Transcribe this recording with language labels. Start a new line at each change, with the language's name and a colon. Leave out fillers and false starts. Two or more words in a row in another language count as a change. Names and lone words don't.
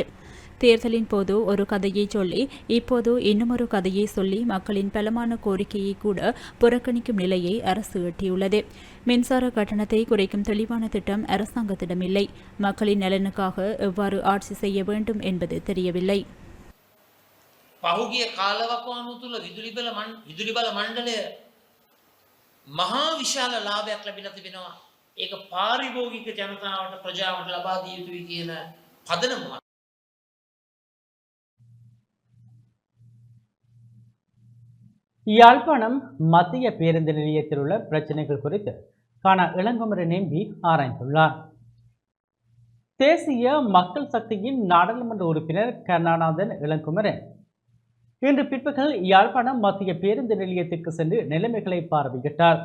Tamil: தேர்தலின் போது ஒரு கதையை சொல்லி இப்போது இன்னுமொரு கதையை சொல்லி மக்களின் பலமான கோரிக்கையை கூட புறக்கணிக்கும் நிலையை அரசு எட்டியுள்ளது. மின்சார கட்டணத்தை குறைக்கும் தெளிவான திட்டம் அரசாங்கத்திடம் இல்லை. மக்களின் நலனுக்காக எவ்வாறு ஆட்சி செய்ய வேண்டும் என்பது தெரியவில்லை.
Sinhala: පහුගිය කාලවකවානුව තුළ විදුලි බල මණ්ඩලය මහා විශාල ලාභයක් ලැබිලා තිබෙනවා. ඒක පාරිභෝගික ජනතාවට ප්‍රජාවට ලබා දිය යුතුයි කියන පදනම.
Tamil: யாழ்ப்பாணம் மத்திய பேருந்து நிலையத்தில் உள்ள பிரச்சனைகள் குறித்து காண இளங்குமரன் எம்பி ஆராய்ந்துள்ளார். தேசிய மக்கள் சக்தியின் நாடாளுமன்ற உறுப்பினர் கருணாநாதன் இளங்குமரன் இன்று பிற்பகல் யாழ்ப்பாணம் மத்திய பேருந்து நிலையத்திற்கு சென்று நிலைமைகளை பார்வையிட்டார்.